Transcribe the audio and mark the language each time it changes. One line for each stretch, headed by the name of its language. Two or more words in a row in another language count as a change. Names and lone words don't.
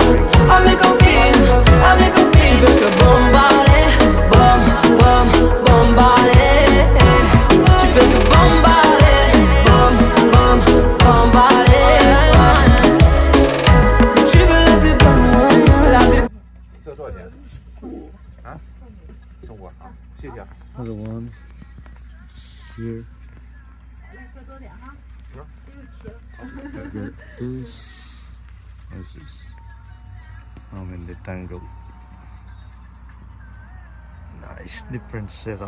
French: À mes copines, à mes copines. Tu veux que bombarder, bombarder. Tu veux que bombarder, bombarder. Mais tu veux la plus bonne, la plus.
Chinese: 这多少钱？啊？送我啊，谢谢啊。
English: Another one here. Get this. What's this? I'm in the tangle. Nice, different setup.